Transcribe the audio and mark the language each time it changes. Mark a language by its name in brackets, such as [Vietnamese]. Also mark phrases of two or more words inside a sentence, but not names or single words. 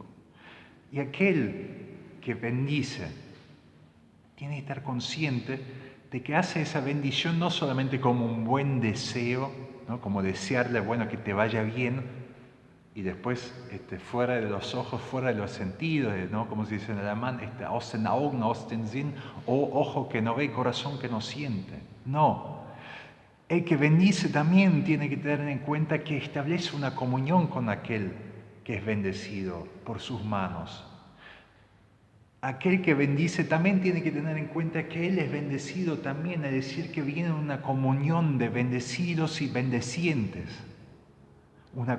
[Spanish] Y aquel que bendice tiene que estar consciente de que hace esa bendición no solamente como un buen deseo, ¿no? Como desearle, bueno, que te vaya bien, y después fuera de los ojos, fuera de los sentidos, ¿no? Como se dice en alemán, [German] aus den Augen, aus den Sinn, [Spanish] o ojo que no ve, corazón que no siente. No. El que bendice también tiene que tener en cuenta que establece una comunión con aquel que es bendecido por sus manos. Aquel que bendice también tiene que tener en cuenta que Él es bendecido también, es decir, que viene una comunión de bendecidos y bendecientes, una